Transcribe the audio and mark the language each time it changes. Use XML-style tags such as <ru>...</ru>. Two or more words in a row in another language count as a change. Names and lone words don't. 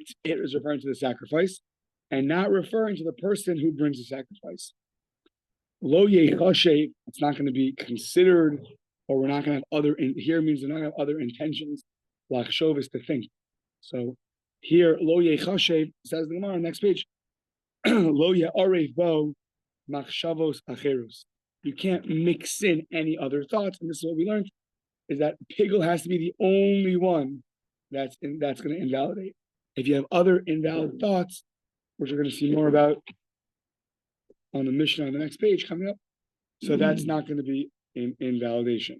<en>It is referring to the sacrifice, and not referring to the person who brings the sacrifice.</en> <he>לא יחשב,</he> <en>it's not going to be considered, or we're not going to have other. Here means we're not going to have other intentions. Lachshov is to think. So here,</en> <he>לא יחשב</he> <en>says the Gemara on the next page.</en> <he>לא יערב בו מחשבות אחרות.</he> <en>You can't mix in any other thoughts, and this is what we learned: is that pigel has to be the only one that's going to invalidate. If you have other invalid thoughts, which we're going to see more about on the Mishnah on the next page coming up, so that's not going to be invalidation.</en>